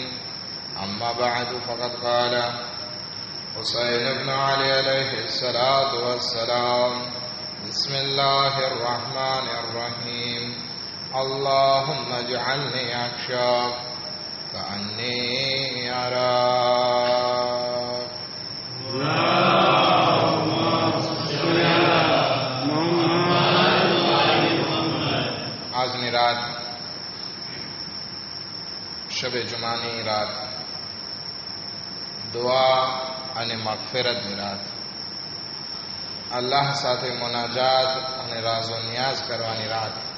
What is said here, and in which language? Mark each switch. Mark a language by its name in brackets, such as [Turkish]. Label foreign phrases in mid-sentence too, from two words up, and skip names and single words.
[Arabic] أما بعد، فقد قال حسين بن علي عليه الصلاة والسلام: بسم الله الرحمن الرحيم. اللهم اجعلني أخشاك كأني أراك. [Gujarati] આજની રાત શબે જુમાની રાત, દુઆ અને મગફિરતની રાત, અલ્લાહ સાથે મુનાજાત અને રાઝો નિયાઝ કરવાની રાત.